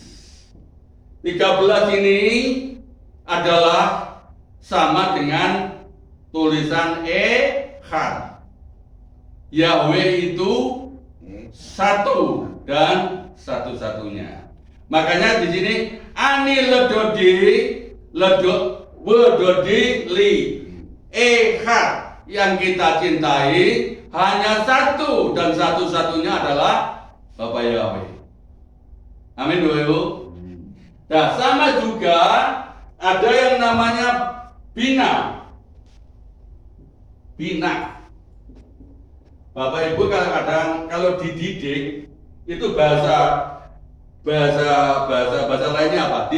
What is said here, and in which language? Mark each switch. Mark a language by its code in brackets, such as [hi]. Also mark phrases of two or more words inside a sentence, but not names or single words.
[id] 13 ini adalah sama dengan tulisan Echad. Yahweh itu satu dan satu-satunya. Makanya di sini [he] ani ledodi li Echad, [id] yang kita cintai hanya satu dan satu-satunya adalah Bapak Yahweh. Amin Bapak Ibu. Nah, sama juga ada yang namanya bina. Bapak Ibu kadang-kadang kalau dididik itu bahasa lainnya apa?